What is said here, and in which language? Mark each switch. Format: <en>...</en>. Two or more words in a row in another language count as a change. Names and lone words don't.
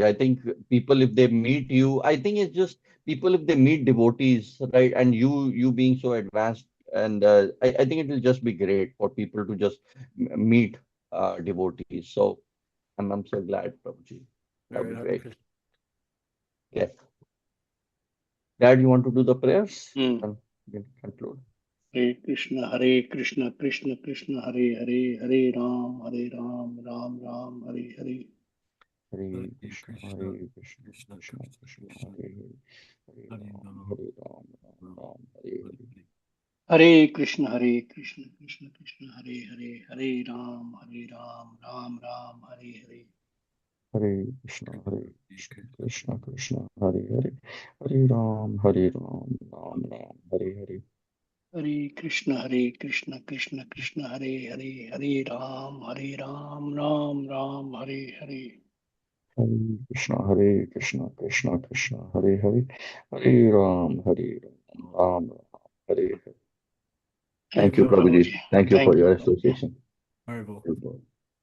<en>I think people, if they meet you, I think it's just people, if they meet devotees, right, and you being so advanced, and I think it will just be great for people to just meet devotees. So I'm so glad, Prabhuji. all That would right, be Hare great. Krishna. Yes. Dad, you want to do the prayers? हम्म And we can conclude.</en> <sa>हरे कृष्ण कृष्ण कृष्ण हरे हरे हरे राम राम हरे हरे Hare Hare Krishna, Krishna, हरे कृष्ण, Krishna Krishna Krishna, Krishna, Krishna हरे हरे, हरे Hare Ram, Ram, हरे राम, राम Ram राम, हरे Hare Hare. Hare. हरे कृष्ण कृष्ण हरे हरे हरे राम हरे हरे हरे कृष्ण, हरे कृष्ण, कृष्ण कृष्ण, हरे हरे, हरे राम, हरे राम, राम राम, हरे हरे. हरे कृष्ण कृष्ण हरे राम हरे हरे हरे कृष्ण, कृष्ण कृष्ण, हरे हरे, हरे राम, राम राम, हरे हरे.</sa> <en>थैंक Thank you, you prabhu Prabhuji. जी Thank you for थैंक your यू association.</en> <hi>हरे बोल.</hi>